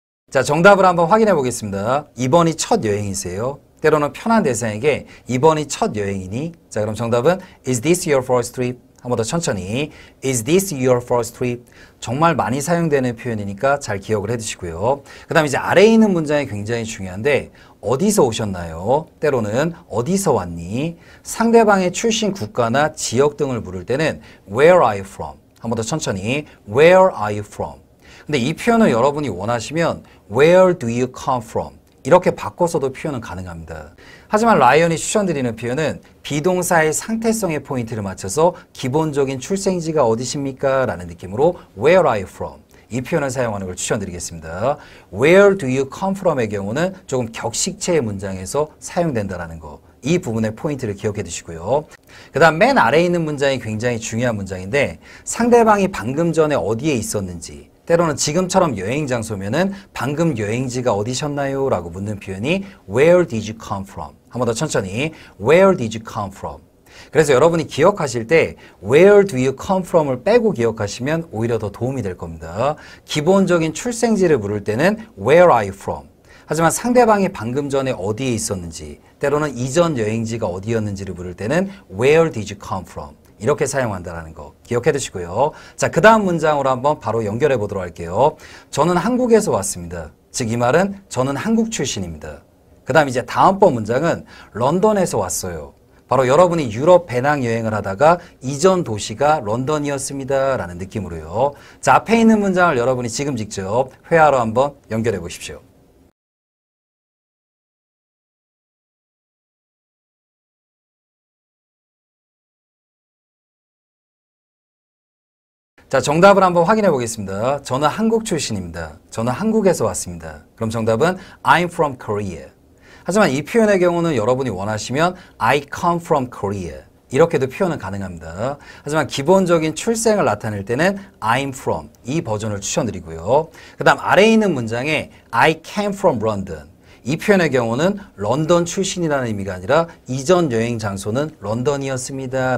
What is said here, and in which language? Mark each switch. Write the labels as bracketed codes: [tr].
[ko] 자, 정답을 한번 확인해 보겠습니다. 이번이 첫 여행이세요. 때로는 편한 대상에게 이번이 첫 여행이니? 자, 그럼 정답은 [en] Is this your first trip? [ko] 한 번 더 천천히. [en] Is this your first trip? [ko] 정말 많이 사용되는 표현이니까 잘 기억을 해두시고요. 그 다음 이제 아래에 있는 문장이 굉장히 중요한데 어디서 오셨나요? 때로는 어디서 왔니? 상대방의 출신 국가나 지역 등을 물을 때는 [en] Where are you from? 한 번 더 천천히. Where are you from? [ko] 근데 이 표현을 여러분이 원하시면 [en] Where do you come from? [ko] 이렇게 바꿔서도 표현은 가능합니다. 하지만 라이언이 추천드리는 표현은 비동사의 상태성의 포인트를 맞춰서 기본적인 출생지가 어디십니까? 라는 느낌으로 [en] Where are you from? [ko] 이 표현을 사용하는 걸 추천드리겠습니다. [en] Where do you come from [ko] 의 경우는 조금 격식체의 문장에서 사용된다는 거. 이 부분의 포인트를 기억해 두시고요. 그 다음 맨 아래에 있는 문장이 굉장히 중요한 문장인데 상대방이 방금 전에 어디에 있었는지 때로는 지금처럼 여행 장소면은 방금 여행지가 어디셨나요? 라고 묻는 표현이 [en] Where did you come from? [ko] 한 번 더 천천히. [en] Where did you come from? [ko] 그래서 여러분이 기억하실 때 [en] Where do you come from [ko] 을 빼고 기억하시면 오히려 더 도움이 될 겁니다. 기본적인 출생지를 물을 때는 [en] Where are you from? [ko] 하지만 상대방이 방금 전에 어디에 있었는지 때로는 이전 여행지가 어디였는지를 물을 때는 [en] Where did you come from? [ko] 이렇게 사용한다는 거 기억해 두시고요. 자, 그 다음 문장으로 한번 바로 연결해 보도록 할게요. 저는 한국에서 왔습니다. 즉 이 말은 저는 한국 출신입니다. 그 다음 이제 다음번 문장은 런던에서 왔어요. 바로 여러분이 유럽 배낭여행을 하다가 이전 도시가 런던이었습니다. 라는 느낌으로요. 자, 앞에 있는 문장을 여러분이 지금 직접 회화로 한번 연결해 보십시오. 자, 정답을 한번 확인해 보겠습니다. 저는 한국 출신입니다. 저는 한국에서 왔습니다. 그럼 정답은 [en] I'm from Korea. [ko] 하지만 이 표현의 경우는 여러분이 원하시면 [en] I come from Korea. [ko] 이렇게도 표현은 가능합니다. 하지만 기본적인 출생을 나타낼 때는 I'm from 이 버전을 추천드리고요. 그 다음 아래에 있는 문장에 [en] I came from London. [ko] 이 표현의 경우는 런던 출신이라는 의미가 아니라 이전 여행 장소는 런던이었습니다.